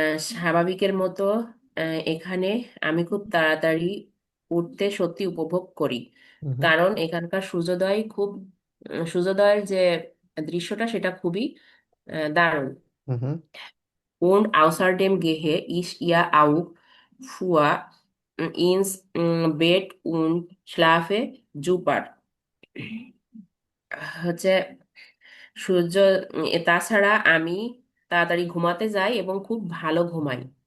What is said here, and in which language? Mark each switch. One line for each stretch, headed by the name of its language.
Bangla: স্বাভাবিকের মতো এখানে আমি খুব তাড়াতাড়ি উঠতে সত্যি উপভোগ করি, হুম হুম। কারণ এখানকার সূর্যোদয় খুব সূর্যোদয়ের যে দৃশ্যটা সেটা খুবই দারুণ। হুম হুম
German: Und außerdem gehe ich ja auch vor ins Bett und schlafe super.
Bangla: হচ্ছে সূর্য তাছাড়া আমি তাড়াতাড়ি ঘুমাতে যাই এবং খুব ভালো ঘুমাই।